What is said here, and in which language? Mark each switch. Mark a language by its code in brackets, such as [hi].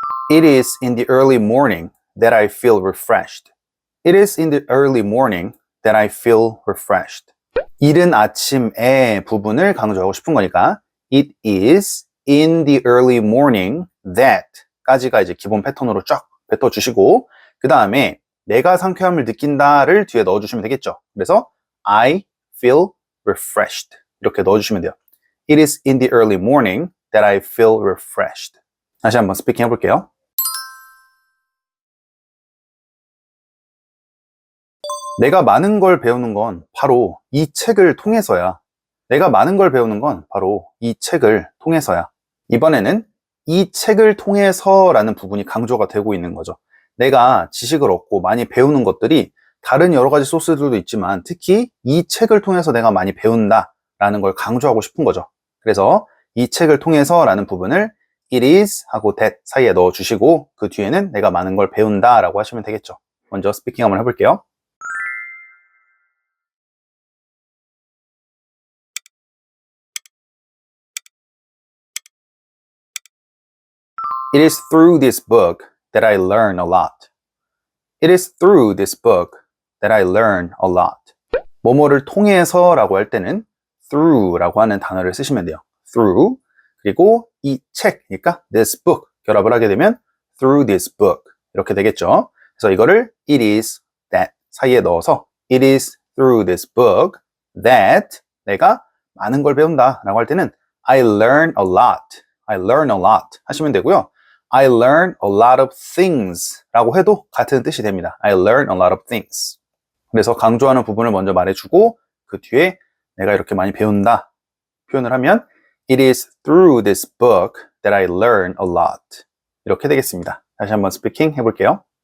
[en] It is in the early morning that I feel refreshed. It is in the early morning that I feel refreshed. [ko] 이른 아침에 부분을 강조하고 싶은 거니까 [en] It is in the early morning that [ko] 까지가 이제 기본 패턴으로 쫙 뱉어주시고 그 다음에 내가 상쾌함을 느낀다를 뒤에 넣어주시면 되겠죠. 그래서 [en] I feel refreshed [ko] 이렇게 넣어주시면 돼요. [en] It is in the early morning that I feel refreshed. [ko] 다시 한번 스피킹 해볼게요. 내가 많은 걸 배우는 건 바로 이 책을 통해서야. 내가 많은 걸 배우는 건 바로 이 책을 통해서야. 이번에는 이 책을 통해서라는 부분이 강조가 되고 있는 거죠. 내가 지식을 얻고 많이 배우는 것들이 다른 여러 가지 소스들도 있지만 특히 이 책을 통해서 내가 많이 배운다라는 걸 강조하고 싶은 거죠. 그래서 이 책을 통해서라는 부분을 it is 하고 that 사이에 넣어주시고 그 뒤에는 내가 많은 걸 배운다라고 하시면 되겠죠. 먼저 스피킹 한번 해볼게요. [en] It is through this book that I learn a lot. It is through this book that I learn a lot. [ko] 뭐뭐를 통해서라고 할 때는 through라고 하는 단어를 쓰시면 돼요. through 그리고 이 책이니까 this book 결합을 하게 되면 [en] through this book [ko] 이렇게 되겠죠. 그래서 이거를 [en] it is that [ko] 사이에 넣어서 [en] it is through this book that [ko] 내가 많은 걸 배운다라고 할 때는 [en] I learn a lot [ko] 하시면 되고요. [en] I learn a lot of things [ko] 라고 해도 같은 뜻이 됩니다. [en] I learn a lot of things. [ko] 그래서 강조하는 부분을 먼저 말해주고 그 뒤에 내가 이렇게 많이 배운다 표현을 하면 [en] It is through this book that I learn a lot. [ko] 이렇게 되겠습니다. 다시 한번 스피킹 해볼게요.